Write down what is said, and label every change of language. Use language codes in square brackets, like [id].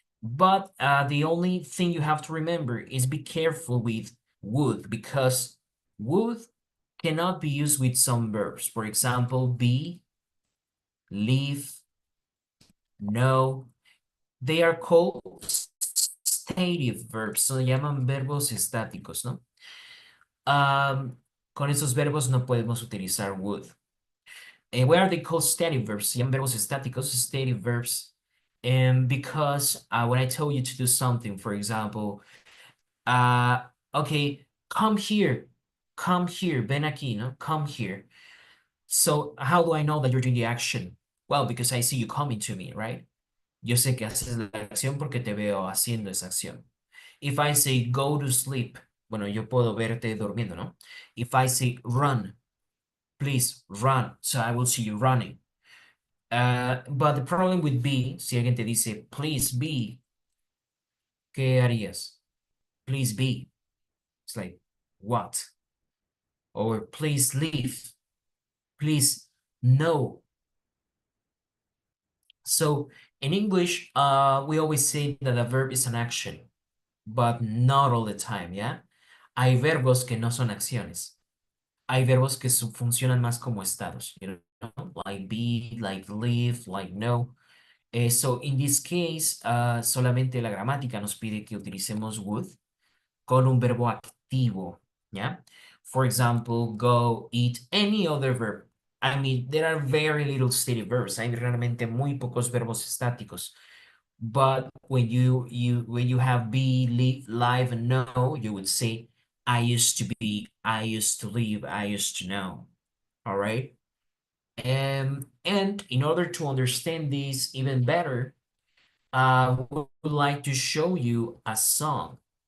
[en] But the only thing you have to remember is be careful with would, because would cannot be used with some verbs. For example, be, live, know. They are called stative verbs. [es] Se llaman verbos estáticos, ¿no? Con esos verbos no podemos utilizar would. [en] Why are they called stative verbs? [es] Se llaman verbos estáticos, [en] stative verbs. And because when I tell you to do something, for example, okay, come here, [es] ven aquí, no? [en] Come here. So how do I know that you're doing the action? Well, because I see you coming to me, right? [es] Yo sé que haces la acción porque te veo haciendo esa acción. [en] If I say go to sleep, [es] bueno, yo puedo verte durmiendo, ¿no? [en] If I say run, please run, so I will see you running. But the problem with be, [es] si alguien te dice [en] please be, [es] ¿qué harías? [en] Please be. It's like, what? Or please leave. Please no. So in English, we always say that a verb is an action, but not all the time, ¿ya? [es] Hay verbos que no son acciones. Hay verbos que funcionan más como estados, [en] you know, like be, like live, like no. So in this case, [es] solamente la gramática nos pide que utilicemos would con un verbo activo, ¿ya? [en] For example, go, eat, any other verb. I mean, there are very little stative verbs. [es] Hay realmente muy pocos verbos estáticos. [en] But when you have be, live, and know, you would say, I used to be, I used to live, I used to know. All right? And in order to understand this even better, we would like to show you a song.